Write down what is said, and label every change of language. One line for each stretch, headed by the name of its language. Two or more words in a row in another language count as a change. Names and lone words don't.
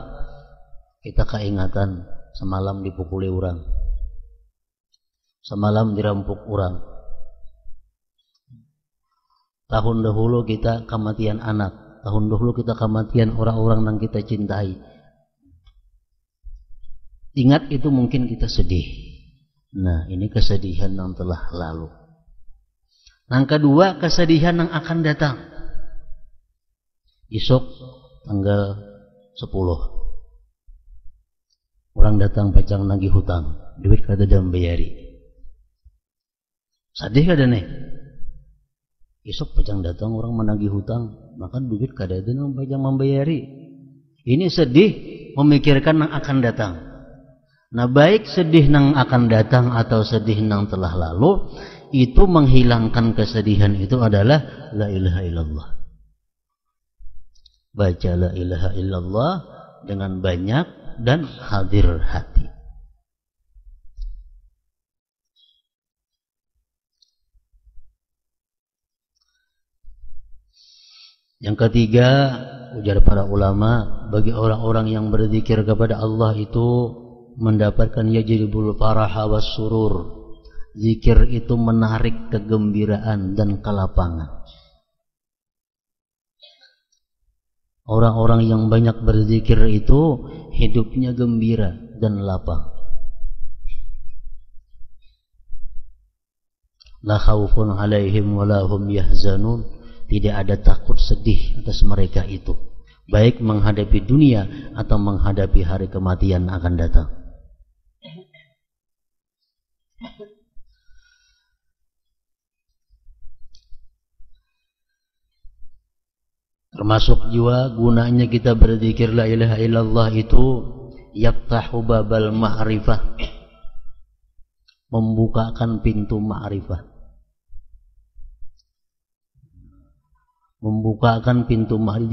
Indonesian: Kita keingatan semalam dipukuli orang, semalam dirampok orang, tahun dahulu kita kematian anak, tahun dahulu kita kematian orang-orang yang kita cintai. Ingat itu mungkin kita sedih. Nah, ini kesedihan yang telah lalu. Yang kedua, kesedihan yang akan datang.
Banjar: Esok tanggal 10 orang datang pacang nagih hutang, duit kada ada membayari. Sedih kada nih? Esok pacang datang orang menagih hutang, maka duit kada ada yang pacang membayari.
Indonesian: Ini sedih memikirkan yang akan datang. Nah, baik sedih yang akan datang atau sedih yang telah lalu, itu menghilangkan kesedihan itu adalah
Arabic: la ilaha illallah.
Indonesian: Baca
Arabic: la ilaha illallah
Indonesian: dengan banyak dan hadir hati. Yang ketiga, ujar para ulama, bagi orang-orang yang berzikir kepada Allah itu mendapatkan
Arabic: yajribul faraha was surur.
Indonesian: Zikir itu menarik kegembiraan dan kelapangan. Orang-orang yang banyak berzikir itu hidupnya gembira dan lapang.
Arabic: La khaufun alaihim wa la hum yahzanun.
Indonesian: Tidak ada takut sedih atas mereka itu, baik menghadapi dunia atau menghadapi hari kematian akan datang. Termasuk juga gunanya kita berzikir
Arabic: la ilaha illallah
Indonesian: itu
Arabic: yaftahu babal ma'rifah,
Indonesian: membukakan pintu ma'rifah, membukakan pintu ma'rifah.